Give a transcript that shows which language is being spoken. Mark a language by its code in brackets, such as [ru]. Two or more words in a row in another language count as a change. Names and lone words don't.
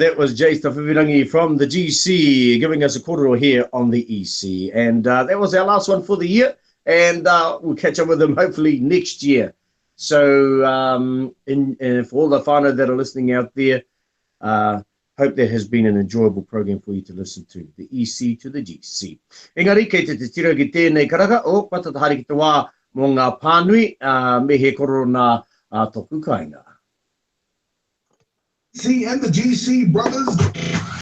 [en] That was Jase Tawhiwirangi from the GC giving us a kōrero here on the EC. And that was our last one for the year. And we'll catch up with them hopefully next year. So for all the whānau that are listening out there, hope that has been an enjoyable program for you to listen to. The EC to the GC. [mi] Engari, kei te tira ki tēnei karaka o patatahari ki te wā mō ngā pānui me he kōrero nā tōku kāinga. [en] See, and the GC brothers